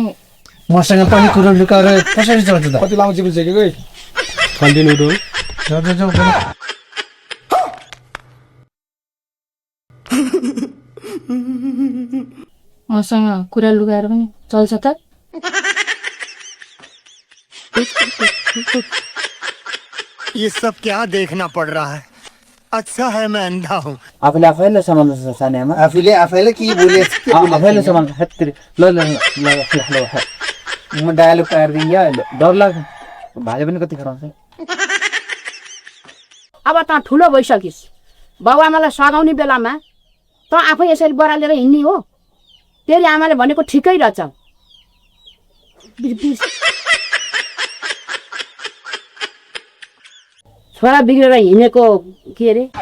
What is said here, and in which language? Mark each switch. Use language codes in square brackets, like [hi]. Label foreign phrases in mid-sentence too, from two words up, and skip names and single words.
[ne] मसँग पनि कुरो लुकाएर कसरी चल्छ त कति लामो चिप्लो सकेको [en] continue do [ne] मसँग कुरा लुकाएर पनि चल्छ त [hi] ये सब क्या देखना पड़ रहा है अच्छा है मैं अंधा हूँ [ne] आफूले आफैले सम्हाल्नु छ सानीमा आफैले के बोले आफैले सम्हाल्नु हेत्तेरी ल ल ल म डायलग पार्दिन या डर लाग्छ भाले पनि कति खराउँछ अब त ठुलो भइसकिस् बाबुआमालाई सघाउने बेलामा त आफै यसरी बरालेर हिँड्ने हो तेरी आमाले भनेको ठिकै रहेछ छोरा बिग्रेर हिँडेको के अरे